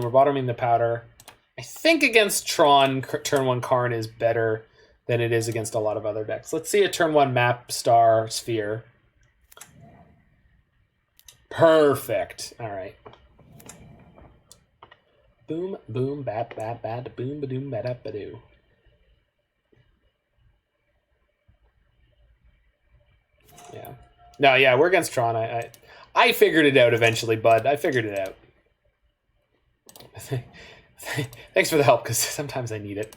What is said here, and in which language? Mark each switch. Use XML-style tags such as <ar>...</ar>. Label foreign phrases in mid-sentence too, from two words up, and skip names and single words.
<en>We're bottoming the powder. I think against Tron, turn 1 Karn is better than it is against a lot of other decks. Let's see a turn 1 map, star, sphere. Perfect. All right. Boom, boom, bat, bat, bat, boom, ba-doom, ba-da, ba-doo. Yeah. No, yeah, we're against Tron. I figured it out eventually, bud. I figured it out. Thanks for the help, because sometimes I need it.</en>